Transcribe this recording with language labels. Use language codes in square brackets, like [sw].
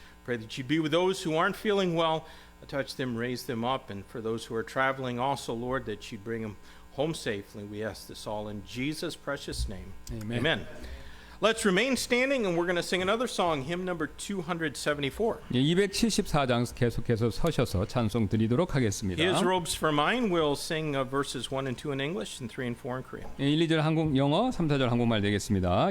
[en] Pray that you'd be with those who aren't feeling well, touch them, raise them up, and for those who are traveling also, Lord, that you'd bring them home safely. We ask this all in Jesus' precious name. Amen. Amen. Let's remain standing, and we're going to sing another song, hymn number 274. [ko] 274장 계속해서 서셔서 찬송 드리도록 하겠습니다. [en] His Robes for Mine. We'll sing verses 1 and 2 in English and 3 and 4 in Korean. [ko] 1, 2절 한국 영어, 3, 4절 한국말 되겠습니다.